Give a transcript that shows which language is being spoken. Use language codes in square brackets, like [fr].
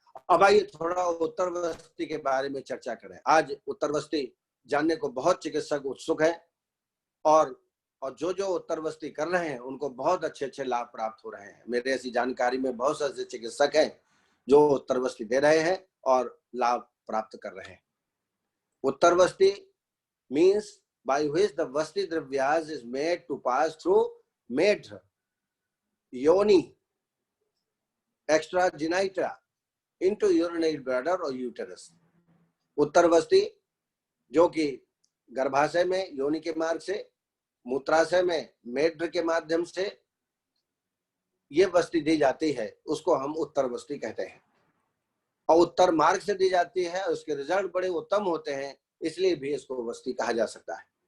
[hi] अब आइए थोड़ा उत्तर वस्ती के बारे में चर्चा करें। आज उत्तर वस्ती जानने को बहुत चिकित्सक उत्सुक है, और जो जो उत्तर वस्ती कर रहे हैं उनको बहुत अच्छे लाभ प्राप्त हो रहे हैं। मेरे ऐसी जानकारी में बहुत सारे चिकित्सक हैं जो उत्तर वस्ती दे रहे हैं और लाभ प्राप्त कर रहे हैं। [en] Uttar vasti means by which the vasti dravyas is made to pass through medha, yoni, extragenita into urinary bladder or uterus. [hi] उत्तर वस्ती जो कि गर्भाशय में योनि के मार्ग से, मूत्राशय में मेड्र के माध्यम से ये वस्ती दी जाती है, उसको हम उत्तर वस्ती कहते हैं। और उत्तर मार्ग से दी जाती है, उसके रिजल्ट बड़े उत्तम होते हैं, इसलिए भी इसको वस्ती कहा जा सकता है।